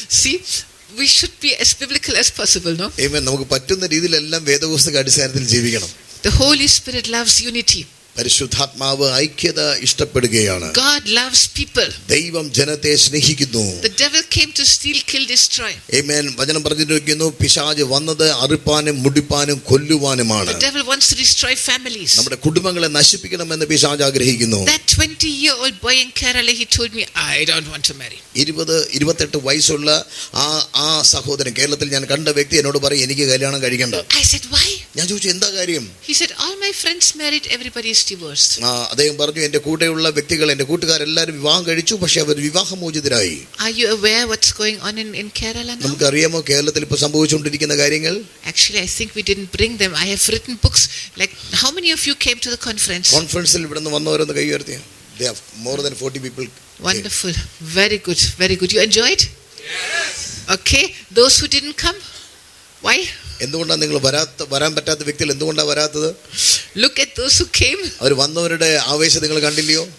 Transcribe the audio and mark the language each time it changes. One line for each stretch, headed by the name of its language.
English: See, we should be as biblical as possible, no? Amen.
Malayalam: നമുക്ക് പറ്റുന്ന രീതിയിലെല്ലാം വേദപുസ്തക അടിസ്ഥാനത്തിൽ ജീവിക്കണം.
English: The Holy Spirit loves unity.
Malayalam: പരിശുദ്ധാത്മാവ് ഐക്യത ഇഷ്ടപ്പെടുകയാണ്.
English: God loves people.
Malayalam: ദൈവം ജനത്തെ സ്നേഹിക്കുന്നു.
English: The devil came to steal, kill, destroy. Amen.
Malayalam: വചനം പറഞ്ഞിരിക്കുന്നു, പിശാച് വന്നത് അറുപ്പാനും മുടിപ്പാനും കൊല്ലുവാനുമാണ്.
English: The devil wants to destroy families.
Malayalam: നമ്മുടെ കുടുംബങ്ങളെ നശിപ്പിക്കണമെന്ന് പിശാച് ആഗ്രഹിക്കുന്നു.
English: That 20-year-old boy in Kerala, he told me, I don't want to marry. 28
Malayalam: വയസ്സുള്ള ആ സഹോദരൻ കേരളത്തിൽ ഞാൻ കണ്ട വ്യക്തി എന്നോട് പറയും, എനിക്ക് കല്യാണം കഴിക്കണ്ട.
English: I said, why?
Malayalam: ഞാൻ ചോദിച്ചു, എന്താ കാര്യം?
English: He said, all my friends married, everybody is divorced.
Malayalam: അദ്ദേഹം പറഞ്ഞു, എന്റെ കൂടെയുള്ള വ്യക്തികൾ, എന്റെ കൂട്ടുകാരെല്ലാവരും വിവാഹം കഴിച്ചു, പക്ഷെ അവർ വിവാഹമോചിതരായി.
English: Are you aware what's going on in Kerala now?
Malayalam: നമുക്കറിയാമോ കേരളത്തിൽ ഇപ്പോൾ സംഭവിച്ചുകൊണ്ടിരിക്കുന്ന കാര്യങ്ങൾ?
English: Actually, I think we didn't bring them. I have written books. Like, how many of you came to the conference?
Malayalam: കോൺഫറൻസിൽ ഇവിടെ നിന്ന് വന്നവരൊന്ന് കൈ ഉയർത്തിയ.
English: They have more than 40 people. Wonderful. Very good. Very good. You enjoyed? Yes. Okay. Those who didn't come, why?
Malayalam: എന്തുകൊണ്ടാണ് നിങ്ങൾ വരാൻ പറ്റാത്ത വ്യക്തികൾ എന്തുകൊണ്ടാണ് വരാത്തത്?
English: Look at those who came.
Malayalam: അവർ വന്നവരുടെ ആവേശം നിങ്ങൾ കണ്ടില്ലയോ?